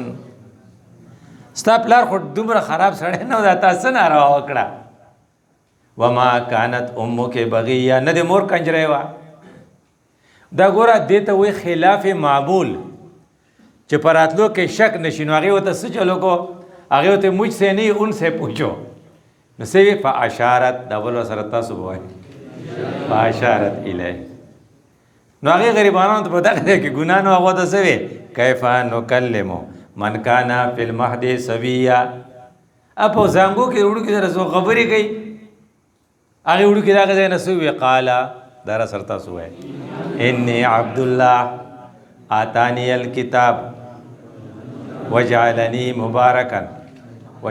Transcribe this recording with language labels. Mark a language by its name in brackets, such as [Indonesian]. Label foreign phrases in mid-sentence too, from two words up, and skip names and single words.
[Pashto] ستا پلار خو دومره خراب سړی نه و، دا تا څه ناروا وکړه. [Arabic] وما کانت امک بغیه، [Pashto] نه د مور کنجری وه. دا ګوره دې ته وایي خلاف معمول چې په راتلو کې شک نشي. نو هغې ورته څه چلو کو، هغې ورته [Urdu] مجھ سے نہیں ان سے پوچھو. [Pashto] نو څه وي فاشارت، دا بل سره تاسو به وایي [Arabic] فاشارت الیه. [Pashto] نو هغې غریبانو ته په دغه ځای کې ګناه نو هغو ته څه وی [Arabic] کیف نکلم من کان فی المهد صبیا. [Pashto] په زانګو کې وړوکي سره څو خبرې کوي، هغې وړوکي د هغه ځای نه څه وویې قاله، دا را سره تاسو وایي [Arabic] انی عبدالله آتانی الکتاب وجعلنی مبارکا وجعلنی نبیا.